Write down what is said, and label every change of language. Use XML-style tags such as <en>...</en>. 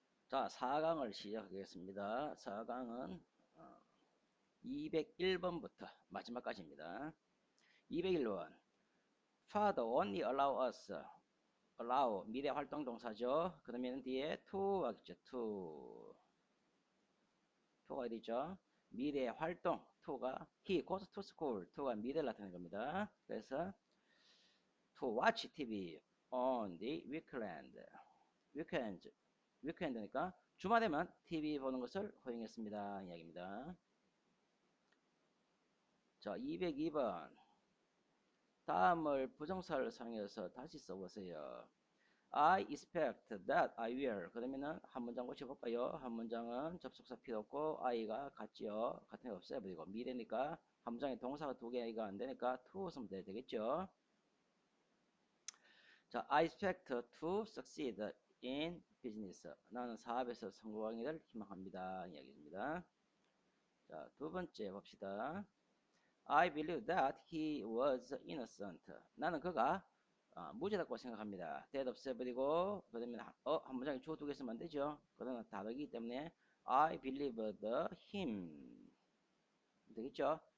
<ko>자, 4강을 시작하겠습니다. 4강은 201번부터 마지막까지입니다.</ko> <en>201번. Father only allow us.</en> <ko>allow 미래 활동 동사죠. 그러면 뒤에 to 하겠죠. to가 어디 있죠? 미래 활동</ko> <en>to가 he goes to school.</en> <ko>to가 미래를 나타내는 겁니다.</ko> <en>그래서 to watch TV on the weekend.</en> <ko>위크엔드니까 주말에만 TV 보는 것을 허용했습니다. 이야기입니다. 자, 202번. 다음을 부정사를 사용해서 다시 써보세요.</ko> <en>I expect that I will.</en> <ko>그러면은 한 문장 고쳐볼까요? 한 문장은 접속사 필요 없고 I가 같지요. 같은 거 없애버리고 미래니까 한 문장에 동사가 두 개가 안 되니까 to 쓰면 되겠죠.</ko> <en>자, I expect to succeed in business.</en> <ko>나는 사업에서 성공하기를 희망합니다. 이야기입니다. 자, 두 번째 봅시다.</ko> <en>I believe that he was innocent.</en> <ko>나는 그가 무죄라고 생각합니다. that 없애버리고 그러면 한 문장에 주어 두 개 쓰면 안 되죠. 그러나 다르기 때문에</ko> <en>I believed him.</en> <ko>되겠죠?</ko>